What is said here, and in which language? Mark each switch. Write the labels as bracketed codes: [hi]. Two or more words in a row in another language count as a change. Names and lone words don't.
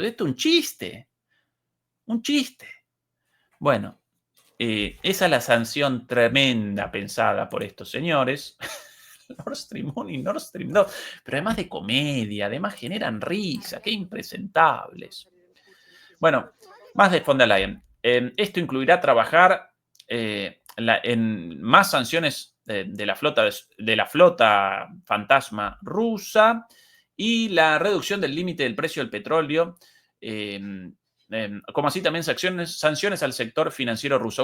[es] Esto es un chiste, un chiste. Bueno, esa es la sanción tremenda pensada por estos señores, Nord Stream 1 y Nord Stream 2, pero además de comedia, además generan risa, qué impresentables. Bueno, más de von der Leyen. Esto incluirá trabajar en más sanciones de la flota fantasma rusa y la reducción del límite del precio del petróleo, como así también sanciones al sector financiero ruso.